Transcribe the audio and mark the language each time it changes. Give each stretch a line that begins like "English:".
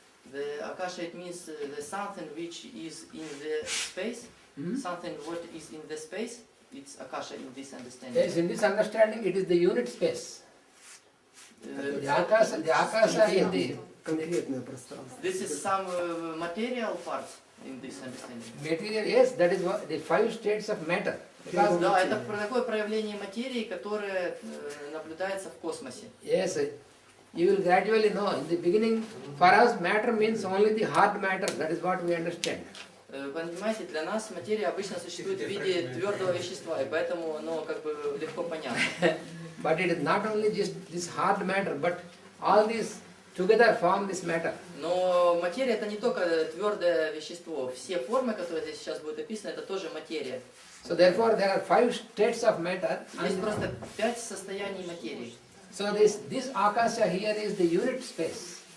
English: The Akasha, it means the something which is in the space, something what is in the space, it's Akasha in this understanding. Yes, in this understanding it is the unit space. The Akasha in the
Russian: Конкретное пространство.
English: This is some material parts in this understanding. material, yes, that is what the 5 states of matter. Because,
Russian: Да, это такое проявление материи, которое наблюдается в космосе.
English: yes, you will gradually know. In the beginning, for us matter means only the hard matter, that is what we understand.
Russian: Понимаете, для нас материя обычно существует в виде твердого вещества, и поэтому оно как бы легко понятно.
English: But it is not only just this hard matter, but all these together form this matter.
Russian: Но материя это не только твердое вещество. Все формы, которые здесь сейчас будут описаны, это тоже материя.
English: So therefore there are 5 states of matter.
Russian: Есть просто 5 состояний материи.
English: So this Akasha here is the unit space.